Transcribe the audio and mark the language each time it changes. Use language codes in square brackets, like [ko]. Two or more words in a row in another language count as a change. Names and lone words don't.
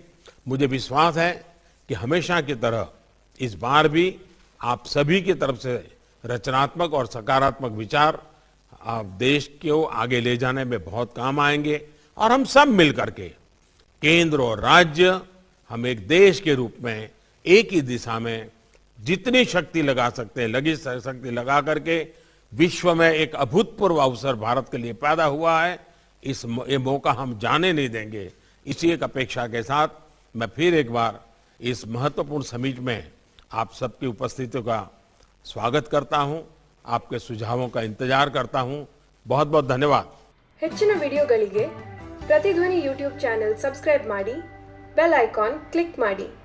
[hi] मुझे विश्वास है कि हमेशा की तरह इस बार भी आप सभी की तरफ से रचनात्मक और सकारात्मक विचार आप देश को आगे ले जाने में बहुत काम आएंगे और हम सब मिलकर के केंद्र और राज्य हम एक देश के रूप में एक ही दिशा में जितनी शक्ति लगा सकते हैं, लगी शक्ति लगा करके विश्व में एक अभूतपूर्व अवसर भारत के लिए पैदा हुआ है। ये मौका हम जाने नहीं देंगे। इसी एक अपेक्षा के साथ मैं फिर एक बार इस महत्वपूर्ण समिट में आप सबकी उपस्थिति का स्वागत करता हूं, आपके सुझावों का इंतजार करता हूं। बहुत बहुत धन्यवाद। [kn] ಹೆಚ್ಚಿನ ವಿಡಿಯೋಗಳಿಗೆ ಪ್ರತಿಧ್ವನಿ [en] YouTube channel subscribe [kn] ಮಾಡಿ, [en] bell icon click [kn] ಮಾಡಿ।